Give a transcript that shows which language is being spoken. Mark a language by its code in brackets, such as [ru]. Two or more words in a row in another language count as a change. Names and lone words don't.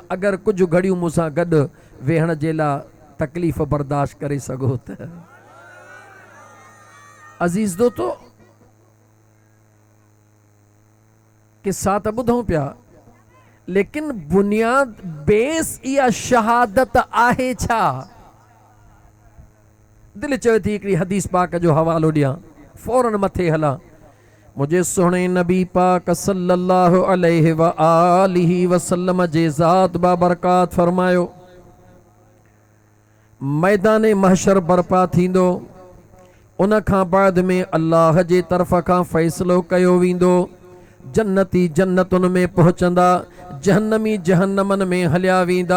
[sd] अगरि कुझु घड़ियूं मूंसां गॾु वेहण जे लाइ तकलीफ़ बर्दाश्त करे सघो त अज़ीज़ दोस्तो, किस्सा त ॿुधूं पिया, लेकिन बुनियाद बेस इहा शहादत आहे छा? दिलि चवे थी हिकिड़ी हदीस पाक जो हवालो ॾियां, फौरन मथे हलां। मुंहिंजे सुहिणे नबी पाक [ar] صلى الله عليه وآله وسلم [sd] जे ज़ात बाबरकात फरमायो, मैदान महशर बर्पा थींदो, उन खां बाद में अल्लाह जे तरफ़ खां फ़ैसिलो कयो वेंदो, जन्नती जन्नतुनि में पहुचंदा, जहन्नमी जहन्नमन में हलिया वेंदा।